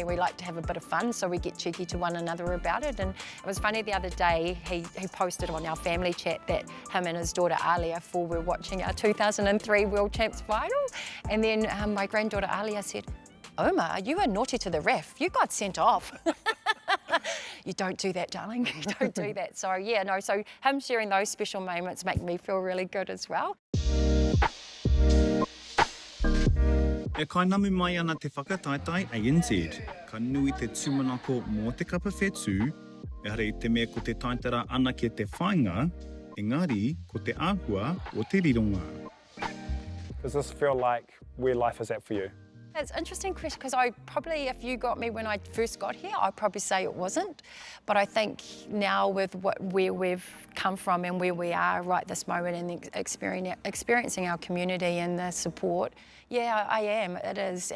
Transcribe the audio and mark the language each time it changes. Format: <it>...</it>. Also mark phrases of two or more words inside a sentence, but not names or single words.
<en>We like to have a bit of fun, so we get cheeky to one another about it, and it was funny the other day, he posted on our family chat that him and his daughter Alia were watching our 2003 World Champs final, and then my granddaughter Alia said, Oma, you were naughty to the ref. You got sent off. You don't do that, darling. You don't do that. So, yeah, no, so him sharing those special moments make me feel really good as well.</en> <mi>E kainamu mai ana te whakataitai ANZ. Ka nui te tūmanako mō te kapa whetū, e hare I te mea ko te taitara ana ke te whainga, engari ko te āhua o te rironga.</mi> <en>Does this feel like where life is at for you? It's an interesting question because I probably, if you got me when I first got here, I'd probably say it wasn't. But I think now with where we've come from and where we are right this moment and experiencing our community and the support, yeah, I am, it is.</en>